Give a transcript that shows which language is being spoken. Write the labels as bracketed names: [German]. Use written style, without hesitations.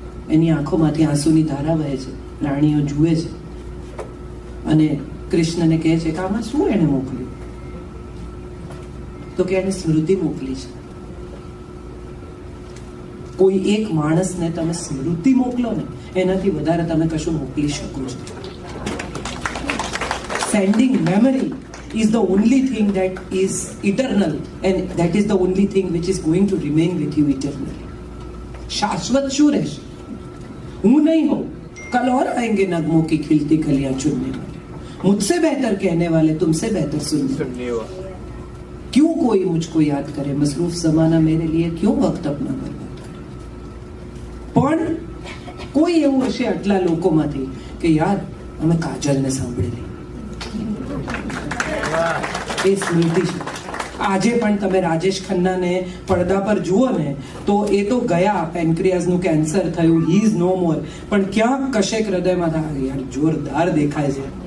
[Gujarati] એની આંખોમાંથી આંસુની ધારા વહે છે. રાણીઓ જુએ છે અને કૃષ્ણને કહે છે કે આમાં શું એને મોકલ્યું? તો કે એને સ્મૃતિ મોકલી છે. કોઈ એક માણસને તમે સ્મૃતિ મોકલો ને, એનાથી વધારે તમે કશું મોકલી શકો છો. [English] Sending memory is the only thing that is eternal, and that is the only thing which is going to remain with you eternally. [Gujarati] शाश्वत શું રહેશે? [Hindi] હું नहीं हूं, कल और आएंगे नगमों की खिलती कलियां चुनने वाले, मुझसे बेहतर कहने वाले, तुमसे बेहतर सुनने वाले. क्यों कोई मुझको याद करे, मसरूफ जमाना मेरे लिए क्यों वक्त अपना बर्बाદ કરે. [Gujarati] પણ કોઈ એવું હશે આટલા લોકોમાંથી કે યાર અમે કાજલને સાંભળેલી, એ સ્મૃતિ છે. આજે પણ તમે રાજેશ ખન્નાને પડદા પર જુઓ ને તો એ તો ગયા, પેન્ક્રિયાસનું કેન્સર થયું, [English] he is no more, [Gujarati] પણ ક્યાંક કશેક હૃદયમાં થાય યાર જોરદાર દેખાય છે.